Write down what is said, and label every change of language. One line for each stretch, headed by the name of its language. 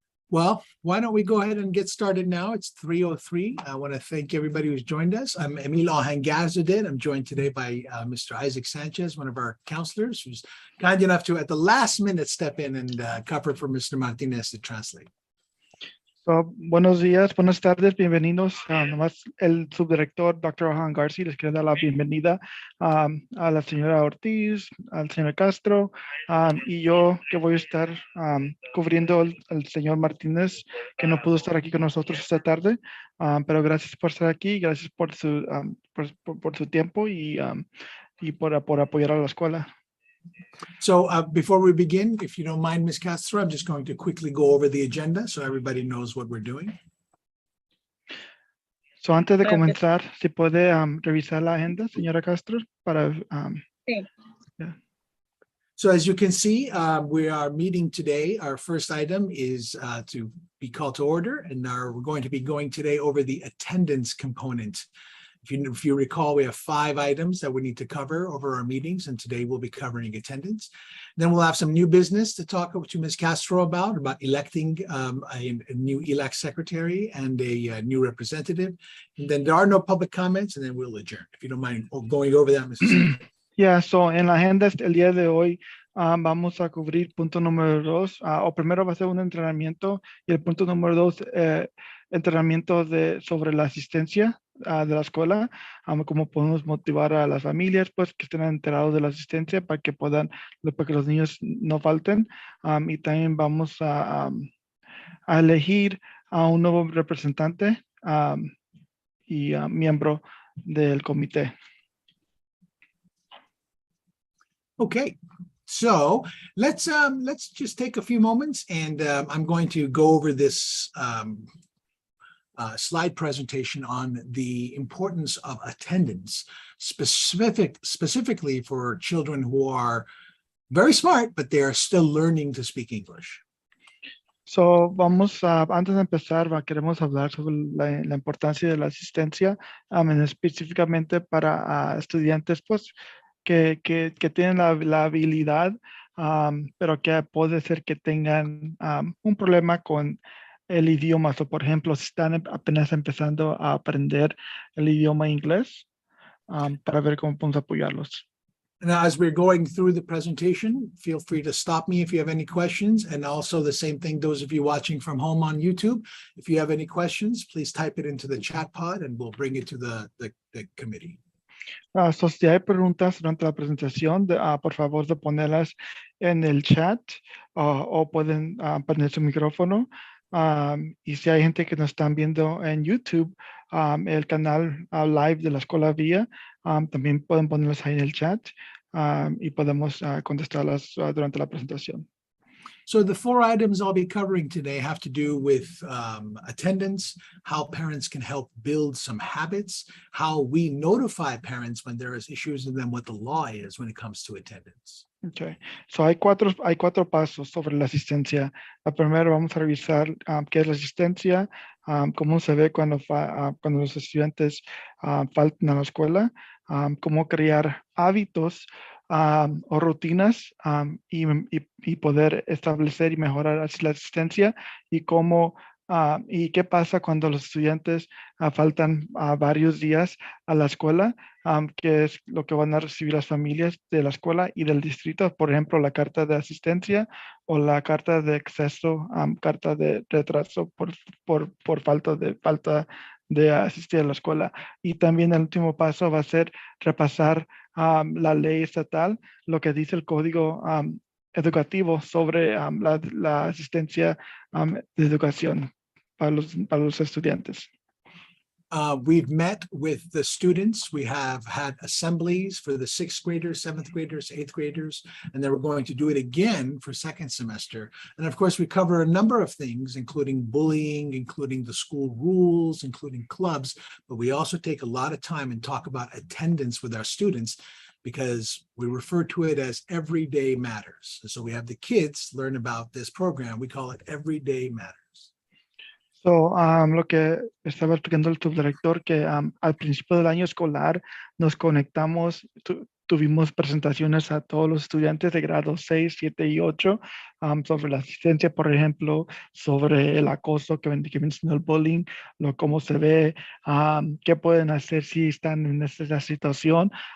English: Well, why don't we go ahead and get started now? It's 3:03. I want to thank everybody who's joined us. I'm Emilio Hangazadid. I'm joined today by Mr. Isaac Sanchez, one of our counselors, who's kind enough to, at the last minute, step in and cover for Mr. Martinez to translate.
Spanish: So, buenos días, buenas tardes, bienvenidos. Nomás el subdirector, Dr. Johan Garci, les quiere dar la bienvenida a la señora Ortiz, al señor Castro, y yo que voy a estar cubriendo al señor Martínez, que no pudo estar aquí con nosotros esta tarde, pero gracias por estar aquí, gracias por su tiempo y por apoyar a la escuela.
English: So before we begin, if you don't mind, Ms. Castro, I'm just going to quickly go over the agenda so everybody knows what we're doing.
Spanish: So, antes de Claro que sí. comenzar, si puede revisar la agenda, señora Castro, para... Sí.
English: yeah. So as you can see, we are meeting today. Our first item is to be called to order, and we're going to be going today over the attendance component. If you recall, we have 5 items that we need to cover over our meetings, and today we'll be covering attendance. Then we'll have some new business to talk to Ms. Castro about electing a new ELAC secretary and a new representative. And then there are no public comments, and then we'll adjourn. If you don't mind going over that, Mrs. Yeah, so
Spanish: en la agenda el día de hoy vamos a cubrir punto número 2, o primero va a ser un entrenamiento y el punto número 2, entrenamiento sobre la asistencia de la escuela, cómo podemos motivar a las familias, pues, que estén enterados de la asistencia para que para que los niños no falten. Y también vamos a elegir a un nuevo representante y miembro del comité.
English: Okay, so let's just take a few moments and I'm going to go over this slide presentation on the importance of attendance, specifically for children who are very smart, but they are still learning to speak English.
Spanish: So, antes de empezar, queremos hablar sobre la importancia de la asistencia, específicamente para estudiantes, pues, que tienen la habilidad, pero que puede ser que tengan un problema con el idioma. O, por ejemplo, si están apenas empezando a aprender el idioma inglés, para ver cómo podemos apoyarlos.
English: Now, as we're going through the presentation, feel free to stop me if you have any questions. And also the same thing, those of you watching from home on YouTube, if you have any questions, please type it into the chat pod and we'll bring it to the committee.
Spanish: So, si hay preguntas durante la presentación, por favor de ponerlas en el chat o pueden poner su micrófono. Y si hay gente que nos están viendo en YouTube, el canal live de la Escuela Vía, también pueden ponerlas ahí en el chat y podemos contestarlas durante la presentación.
English: So the 4 items I'll be covering today have to do with attendance, how parents can help build some habits, how we notify parents when there is issues, and then what the law is when it comes to attendance. Okay.
Spanish: So hay cuatro pasos sobre la asistencia. Primero vamos a revisar qué es la asistencia, cómo se ve cuando los estudiantes faltan a la escuela, cómo crear hábitos o rutinas y poder establecer y mejorar así la asistencia y y qué pasa cuando los estudiantes faltan varios días a la escuela, que es lo que van a recibir las familias de la escuela y del distrito, por ejemplo, la carta de asistencia o la carta de exceso, carta de retraso por falta de asistir a la escuela. Y también el último paso va a ser repasar la ley estatal, lo que dice el código educativo sobre la asistencia de educación para los estudiantes.
English: We've met with the students. We have had assemblies for the 6th graders, 7th graders, 8th graders, and then we're going to do it again for 2nd semester. And of course, we cover a number of things, including bullying, including the school rules, including clubs, but we also take a lot of time and talk about attendance with our students because we refer to it as Everyday Matters. So we have the kids learn about this program. We call it Everyday Matters.
Spanish: So, lo que estaba explicando el subdirector, que al principio del año escolar nos conectamos, tuvimos presentaciones a todos los estudiantes de grado 6, 7 y 8 sobre la asistencia, por ejemplo, sobre el acoso que mencionó el bullying, cómo se ve, qué pueden hacer si están en esa situación.